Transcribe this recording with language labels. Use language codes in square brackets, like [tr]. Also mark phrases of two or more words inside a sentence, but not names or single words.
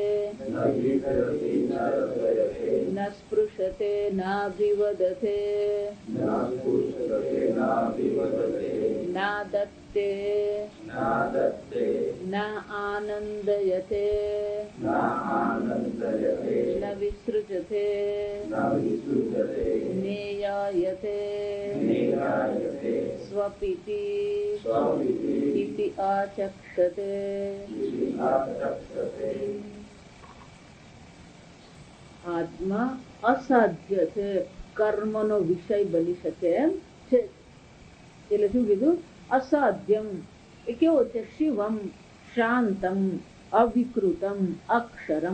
[sa] न स्पृशते नाभिवदते नादत्ते न आनन्दयते न विसृजते नेयायते स्वपिति इति आचक्षते। [gu] આત્મા અસાધ્ય છે, કર્મનો વિષય બની શકે એમ છે. એટલે શું કીધું? અસાધ્યમ એ કેવો છે? [sa] શિવમ શાંતમ અવિકૃતમ અક્ષરમ.